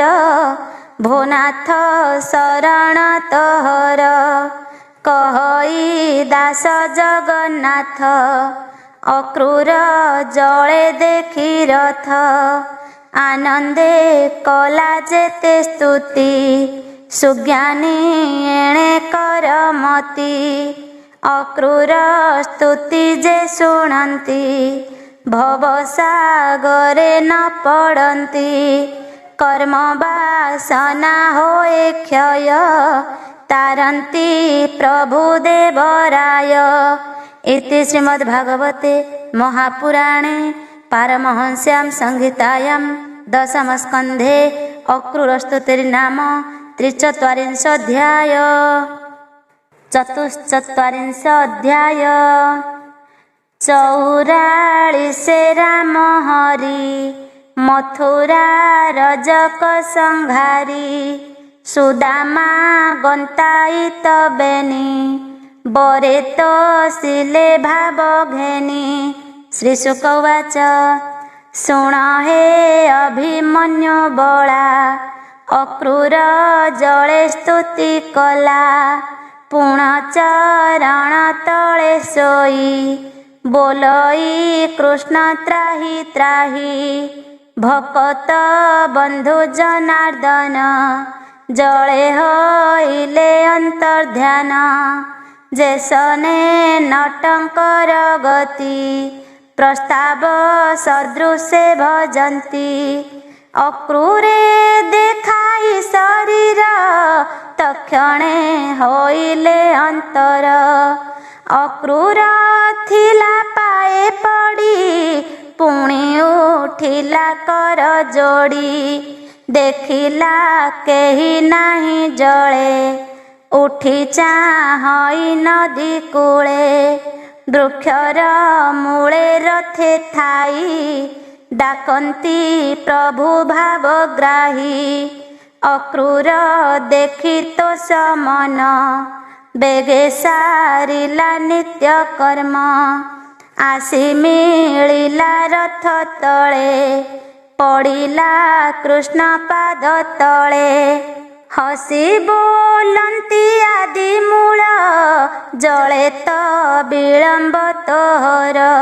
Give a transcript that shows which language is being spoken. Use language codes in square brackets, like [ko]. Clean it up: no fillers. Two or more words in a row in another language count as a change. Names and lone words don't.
[or] ଭୋନାଥ ଶରଣ ତୋହର କହଇ ଦାସ ଜଗନ୍ନାଥ ଅକ୍ରୂର ଜଳେ ଦେଖି ରଥ ଆନନ୍ଦେ କଲା ଯେତେ ସ୍ତୁତି ସୁଜ୍ଞାନୀ ଏଣେ କରମତୀ ଅକ୍ରୂର ସ୍ତୁତି ଯେ ଶୁଣନ୍ତି ଭବସାଗରେ ନ ପଡ଼ନ୍ତି କର୍ମ ବାସନା ହୋଏ କ୍ଷୟ ତାରନ୍ତି ପ୍ରଭୁ ଦେବରାୟ [sa] इति श्रीमद्भागवते महापुराणे पारमहंस्यां संहितायां दशमस्कन्धे अक्रूरस्तुतिर्नाम 43 अध्याय। चतुश्चत्वारिंश अध्याय। [or] 44 ରାମ ହରି ମଥୁରା ରଜକ ସଂହାରୀ ସୁଦାମା ଗନ୍ତାୟିତ ବେଣୀ ବରେ ତୋ ଶିଳେ ଭାବ ଘେନି। [sa] श्री शुक उवाच [or] ଶୁଣ ହେ ଅଭିମନ୍ୟୁ ବଳା ଅକ୍ରୂର ଜଳେ ସ୍ତୁତି କଲା ପୁଣ ଚରଣ ତଳେ ସୋଇ ବୋଲଇ କୃଷ୍ଣ ତ୍ରାହି ତ୍ରାହି ଭକତ ବନ୍ଧୁ ଜନାର୍ଦ୍ଦନ ଜଳେ ହଇଲେ ଅନ୍ତର୍ଧ୍ୟାନ ଯେସନେ ନଟଙ୍କର ଗତି ପ୍ରସ୍ତାବ ସଦୃଶେ ଭଜନ୍ତି ଅକ୍ରୂରେ ଦେଖାଇ ଶରୀର ତକ୍ଷଣେ ହୋଇଲେ ଅନ୍ତର ଅକ୍ରୂର ଥିଲା ପାଏ ପଡ଼ି ପୁଣି ଉଠିଲା କର ଯୋଡ଼ି ଦେଖିଲା କେହି ନାହି ଜଳେ ଉଠି ଚାହଇ ନଦୀ କୂଳେ ବୃକ୍ଷର ମୂଳେ ରଥେ ଥାଇ ଡାକନ୍ତି ପ୍ରଭୁ ଭାବଗ୍ରାହୀ ଅକ୍ରୂର ଦେଖି ତୋ ସମନ ବେଗେ ସାରିଲା ନିତ୍ୟ କର୍ମ ଆସି ମିଳିଲା ରଥ ତଳେ ପଡ଼ିଲା କୃଷ୍ଣ ପାଦ ତଳେ ହସି ବୋଲନ୍ତି ଆଦି ମୂଳ ଜଳେ ତୋ ବିଳମ୍ବ ତୋହର